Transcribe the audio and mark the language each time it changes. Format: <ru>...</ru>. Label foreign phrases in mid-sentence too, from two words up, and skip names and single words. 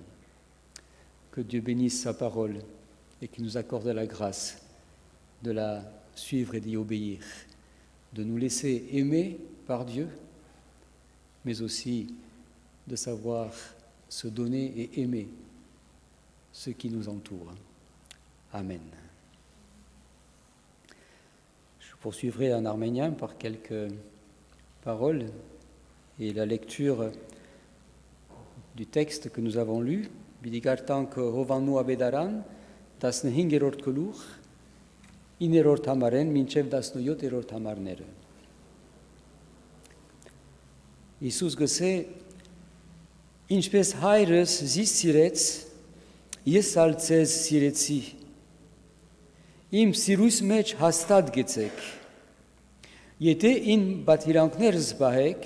<fr>Que Dieu bénisse sa parole et qu'il nous accorde la grâce de la suivre et d'y obéir, de nous laisser aimer par Dieu, mais aussi de savoir se donner et aimer ceux qui nous entourent. Amen. Je poursuivrai en arménien par quelques paroles et la lecture du texte que nous avons lu, Bidigartank Hovanu Abedaran,</fr> <hy>15-րդ գլուխ, 9-րդ համարեն մինչև 17-րդ համարները։ Հիսուս գսե, ինչպես հայրս զիս սիրեց, ես ալ ձեզ սիրեցի, իմ սիրույս մեջ հաստատ գեցեք, եթե իմ բաթիրանքներս բահեք,</hy>